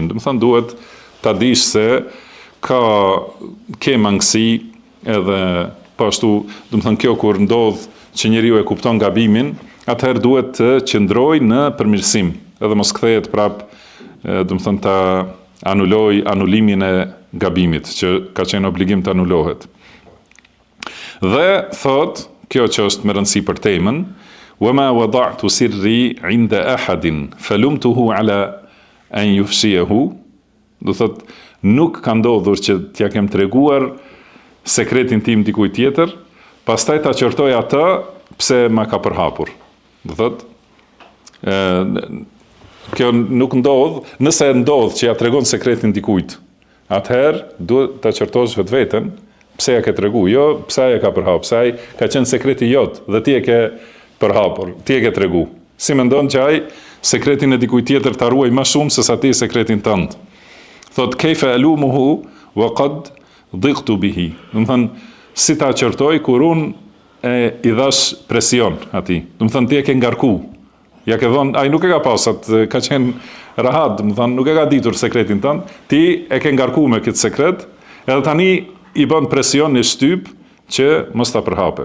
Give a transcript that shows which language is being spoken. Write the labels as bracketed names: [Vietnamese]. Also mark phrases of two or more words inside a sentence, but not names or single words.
[Albanian] Do të thonë duhet ta dish se ke mangësi, edhe po ashtu, do të thonë kjo kur ndodh që njeriu e kupton gabimin, atëherë duhet të qëndrojë në përmirësim, edhe mos kthehet prap, do të thonë ta anuloj anulimin e gabimit, që ka qenë obligim të anulohet. Dhe thot kjo që është më rëndësi për temën, [Arabic] وَمَا وَضَعْتُ سِرِّي عِنْدَ أَحَدٍ فَلُمْتُهُ عَلَى أَنْ يُفْشِيَهُ. [Albanian] Do thot, nuk ka ndodhur që t'ja kem treguar sekretin tim dikujt tjetër, pastaj ta qortoj atë pse ma ka përhapur. Do thot, kjo nuk ndodh, nëse ndodh që ja tregon sekretin dikujt, atëherë duhet ta qortosh vetveten, pse ja ke tregu, jo pse ai e ka përhapur, pse ai ka qenë sekreti jot dhe ti e ke përhapur, ti e ke tregu. Si mendon që ai sekretin e dikujt tjetër ta ruaj më shumë se sa ti sekretin tënd. Thot [Arabic] كيف ألومه وقد ضقت به. [Albanian] Do të thënë si ta qortoj kur unë i dhash presion atij. Do të thënë ti e ke ngarku. Ja ke dhënë, ai nuk e ka pasat, ka qenë rahat, do të thënë nuk e ka ditur sekretin tënd, ti e ke ngarku me këtë sekret, edhe tani i bën presion në shtyp që mos ta përhape.